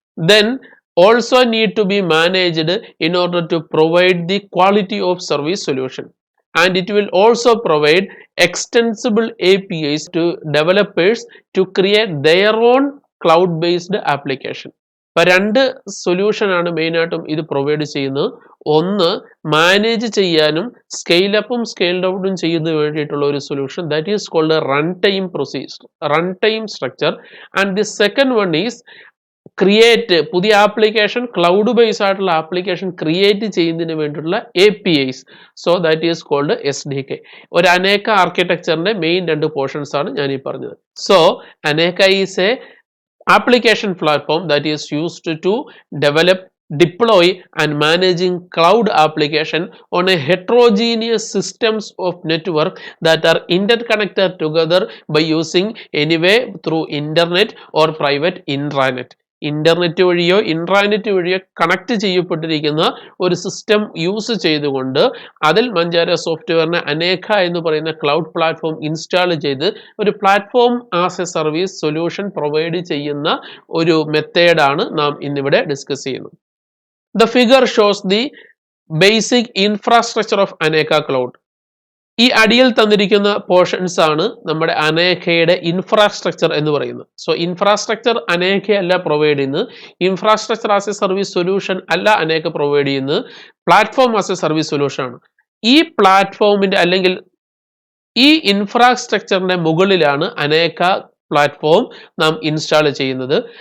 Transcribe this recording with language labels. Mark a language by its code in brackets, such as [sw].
[en] Then also need to be managed in order to provide the quality of service solution. And it will also provide extensible APIs to developers to create their own cloud based application. [ml] അപ്പോൾ രണ്ട് സൊല്യൂഷനാണ് മെയിനായിട്ടും ഇത് provide ചെയ്യുന്നത്. ഒന്ന്, manage ചെയ്യാനും scale അപ്പും scale ഡൗണും ചെയ്യുന്നതിന് വേണ്ടിയിട്ടുള്ള ഒരു solution, [en] that is called run time procedure, [ml] run time structure. [en] and the second one is create, [ml] പുതിയ ആപ്ലിക്കേഷൻ ക്ലൗഡ് ബേസ് ആയിട്ടുള്ള ആപ്ലിക്കേഷൻ ക്രിയേറ്റ് ചെയ്യുന്നതിന് വേണ്ടിയിട്ടുള്ള APIs. [en] So that is called SDK. [ml] ഒരു അനേക ആർക്കിടെക്ചറിന്റെ മെയിൻ രണ്ട് പോർഷൻസ് ആണ് ഞാൻ ഈ പറഞ്ഞത്. [en] So അനേക is A application platform that is used to develop, deploy and managing cloud application on a heterogeneous systems of network that are interconnected together by using anyway through internet or private intranet. [ml] Internet വഴിയോ intranet വഴിയോ connect ചെയ്യപ്പെട്ടിരിക്കുന്ന ഒരു system use ചെയ്തുകൊണ്ട് അതിൽ മഞ്ചാരോ സോഫ്റ്റ്വെയറിനെ അനേക എന്ന് പറയുന്ന cloud platform install ചെയ്ത് ഒരു platform as A service solution provide ചെയ്യുന്ന ഒരു മെത്തേഡാണ് നാം ഇന്നിവിടെ ഡിസ്കസ് ചെയ്യുന്നത്. [en] The figure shows the basic infrastructure of Aneka Cloud. [ml] ഈ അടിയിൽ തന്നിരിക്കുന്ന പോർഷൻസ് ആണ് നമ്മുടെ അനേകയുടെ ഇൻഫ്രാസ്ട്രക്ചർ എന്ന് പറയുന്നത്. സോ ഇൻഫ്രാസ്ട്രക്ചർ അനേക അല്ല പ്രൊവൈഡ് ചെയ്യുന്നത്, infrastructure as A service solution അല്ല അനേക പ്രൊവൈഡ് ചെയ്യുന്നത്, platform as A service solution ആണ്. ഈ പ്ലാറ്റ്ഫോമിന്റെ അല്ലെങ്കിൽ ഈ ഇൻഫ്രാസ്ട്രക്ചറിന്റെ മുകളിലാണ് അനേക പ്ലാറ്റ്ഫോം നാം ഇൻസ്റ്റാൾ ചെയ്യുന്നത്.